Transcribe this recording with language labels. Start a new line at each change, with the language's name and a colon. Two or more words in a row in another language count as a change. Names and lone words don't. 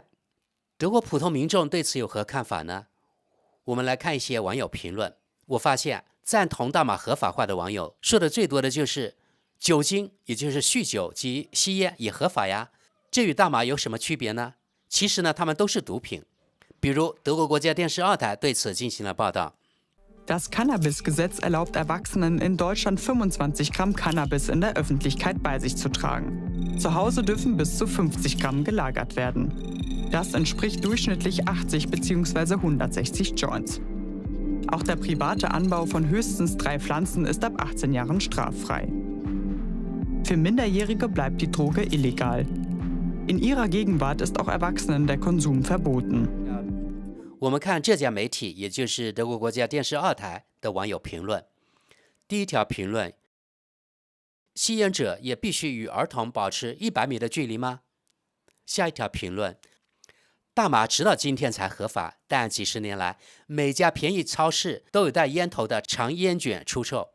Chinese: 德国普通民众对此有何看法呢？我们来看一些网友评论。我发现赞同大麻合法化的网友说的最多的就是酒精，也就是酗酒及吸烟也合法呀，这与大麻有什么区别呢？其实呢，它们都是毒品。比如德国国家电视2台对此进行了报道。
German: Das Cannabis-Gesetz erlaubt Erwachsenen in Deutschland 25 Gramm Cannabis in der Öffentlichkeit bei sich zu tragen. Zu Hause dürfen bis zu 50 Gramm gelagert werden. Das entspricht durchschnittlich 80 bzw. 160 Joints. Auch der private Anbau von höchstens 3 Pflanzen ist ab 18 Jahren straffrei. Für Minderjährige bleibt die Droge illegal. In ihrer Gegenwart ist auch Erwachsenen der Konsum verboten.
Chinese: 我们看这家媒体，也就是德国国家电视2台的网友评论。第一条评论：吸烟者也必须与儿童保持100米的距离吗？下一条评论：大麻直到今天才合法，但几十年来，每家便宜超市都有带烟头的长烟卷出售。